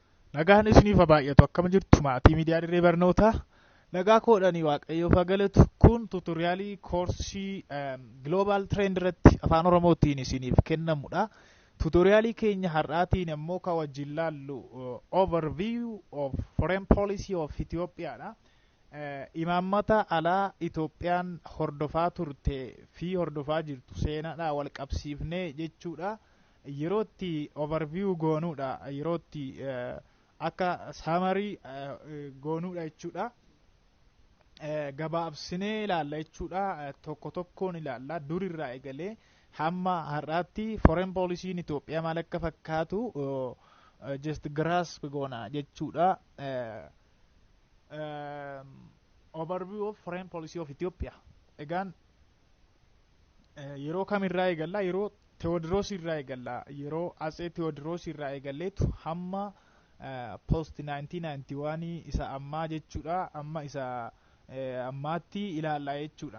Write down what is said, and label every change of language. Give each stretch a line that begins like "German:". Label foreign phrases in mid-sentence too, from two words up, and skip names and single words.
Oromo: Nagaan isiniif baay'atu akkam jirtu maatii miidiyaa dirree barnootaa. Nagaa koodhanii waaqayyoof haa galatu. Kun tuutoriyaalii koorsii Global Trend irratti afaan Oromootiin isiniif kennamudha. Tuutoriyaalii keenya har'aatiin immoo kan wajjin laallu
English: overview of foreign policy of
Oromo: Ethiopiaadha. Imaammata alaa Itoophiyaan hordofaa turte fi hordofaa jirtu seenaadhaan wal qabsiifnee jechuudha. Yerootti overview goonuudha. Yerootti akka summary goonuudha jechuudha. Gabaabsinee ilaalla jechuudha. Tokko tokkoon ilaalla. Durirraa eegalee hamma har'aatti
English: foreign policy
Oromo: Itoophiyaa maal akka fakkaatu
English: just grasp
Oromo: goona jechuudha.
English: Overview of foreign policy of Ethiopia.
Oromo: Egaan yeroo kamirraa eegalla? Yeroo Tewoodiroos irraa eegalla. Yeroo Atsee Tewoodiroos irraa eegalleetu hamma post 1991 isa ammaa jechuudha. Amma isa ammaatti ilaalla jechuudha.